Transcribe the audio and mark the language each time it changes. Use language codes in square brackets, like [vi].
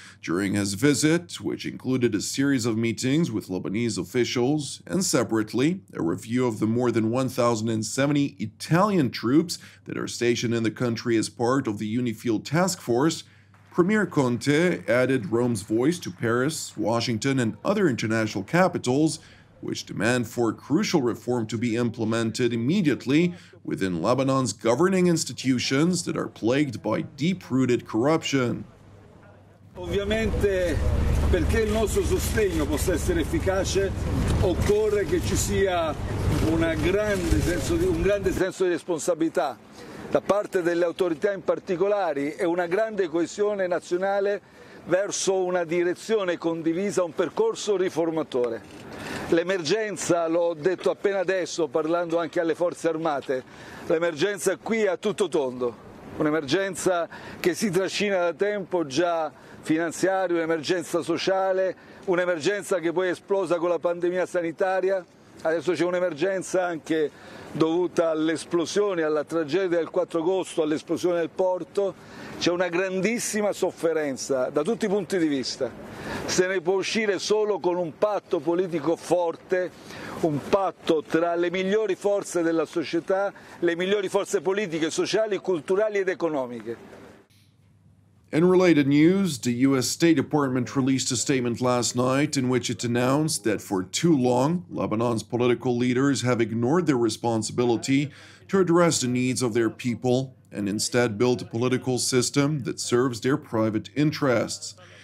[en] During his visit, which included a series of meetings with Lebanese officials, and separately, a review of the more than 1,070 Italian troops that are stationed in the country as part of the UNIFIL task force, Premier Conte added Rome's voice to Paris, Washington, and other international capitals, which demand for crucial reform to be implemented immediately within Lebanon's governing institutions that are plagued by deep-rooted corruption. [it] Ovviamente, perché il nostro sostegno possa essere efficace, occorre che ci sia un grande senso di responsabilità da parte delle autorità in particolare e una grande coesione nazionale verso una direzione condivisa, un percorso riformatore. L'emergenza, l'ho detto appena adesso parlando anche alle forze armate, l'emergenza qui è a tutto tondo, un'emergenza che si trascina da tempo già finanziario, un'emergenza sociale, un'emergenza che poi è esplosa con la pandemia sanitaria. Adesso c'è un'emergenza anche dovuta all'esplosione, alla tragedia del 4 agosto, all'esplosione del porto. C'è una grandissima sofferenza da tutti i punti di vista. Se ne può uscire solo con un patto politico forte, un patto tra le migliori forze della società, le migliori forze politiche, sociali, culturali ed economiche. [en] In related news, the U.S. State Department released a statement last night in which it announced that for too long, Lebanon's political leaders have ignored their responsibility to address the needs of their people and instead built a political system that serves their private interests.